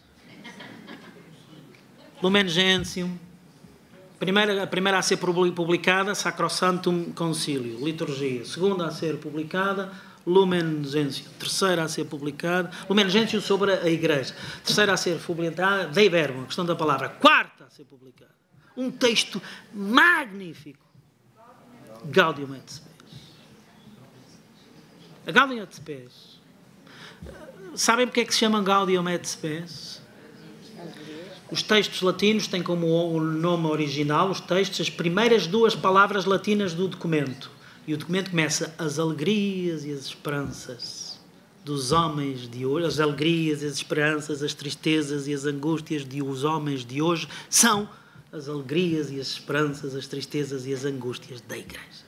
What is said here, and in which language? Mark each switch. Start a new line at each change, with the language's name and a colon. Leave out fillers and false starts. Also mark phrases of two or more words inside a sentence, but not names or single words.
Portuguese: Lumen Gentium, a primeira a ser publicada, Sacrosanctum Concilio, liturgia. Segunda a ser publicada, Lumen Gentium. Terceira a ser publicada, Lumen Gentium sobre a Igreja. Terceira a ser publicada, Dei Verbum, a questão da palavra. Quarta a ser publicada. Um texto magnífico. Gaudium et Spes. A Gaudium et Spes. Sabem porque é que se chama Gaudium et Spes? Os textos latinos têm como o nome original, os textos, as primeiras 2 palavras latinas do documento. E o documento começa: as alegrias e as esperanças dos homens de hoje, as alegrias e as esperanças, as tristezas e as angústias dos homens de hoje são as alegrias e as esperanças, as tristezas e as angústias da Igreja.